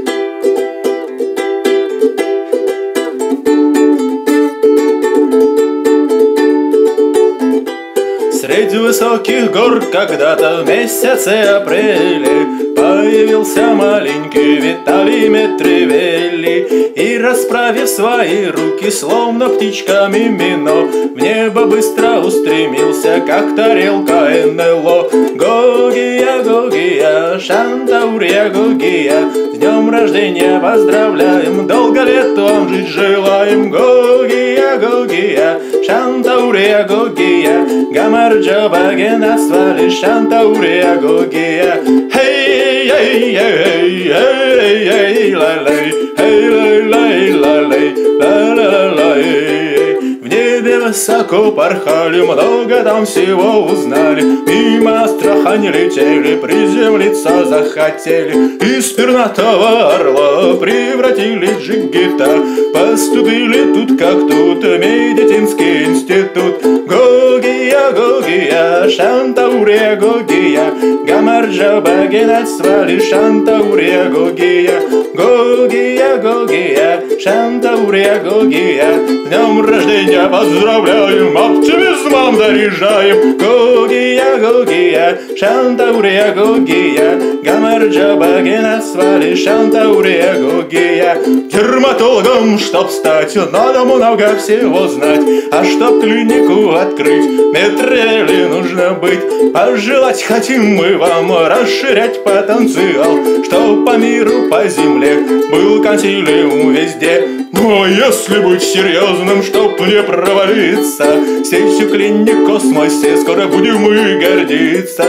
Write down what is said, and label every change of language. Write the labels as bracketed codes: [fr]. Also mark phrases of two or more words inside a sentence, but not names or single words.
[ru] Среди высоких гор когда-то в месяце апреля появился маленький Виталий Метревелли, и, расправив свои руки, словно птичка Мимино, в небо быстро устремился, как тарелка НЛО. Гогия, Гогия, Шантаурия, Гогия, с днем рождения поздравляем, долго лет вам жить желаем. Гогия, Гогия, Шантаурия, Гогия, [ka] გამარჯობა გენაცვალე, [ru] Шантаурия, Гогия. Hey, hey, hey, hey, hey, ла-лей, hey, лей, ла-лей, ла-ла-лей. В небе высоко порхали, много там всего узнали, мимо Астрахани летели, приземлиться захотели. Из пернатого орла превратились в джигита, поступили тут как тут, медицинский институт. Гогия, Гогия, Шантаурия, Гогия, [ka] გამარჯობა გენაცვალე, [ru] Шантаурия, Гогия. Гогия, Гогия, Шантаурия, Гогия, с днем рождения поздравляем, оптимизмом заряжаем. Гогия, Гогия, Шантаурия, Гогия, [ka] გამარჯობა გენაცვალე, [ru] Шантаурия, Гогия. Дерматологом, чтоб стать, надо много всего знать, а чтоб клинику открыть, Метревелли нужно быть. Пожелать хотим мы вам расширять потенциал, чтоб по миру, по земле был консилиум везде. Но если быть серьезным, чтоб не провалиться, сетью клиник в космосе скоро будем мы гордиться.